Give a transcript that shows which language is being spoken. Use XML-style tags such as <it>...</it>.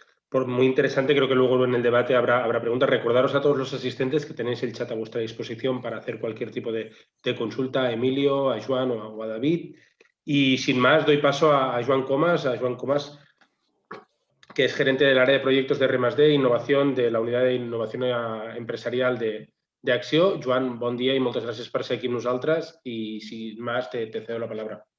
<es>Muy interesante, creo que luego en el debate habrá preguntas. Recordaros a todos los asistentes que tenéis el chat a vuestra disposición para hacer cualquier tipo de consulta a Emilio, a Joan o a David. Y sin más, doy paso a Joan Comas, que es gerente del área de proyectos de R+D, innovación de la Unidad de Innovación Empresarial de Acció.</es> <ca>Joan, bon dia i moltes gràcies per ser aquí amb nosaltres.</ca> <es>I sin más, te cedo la palabra.</es>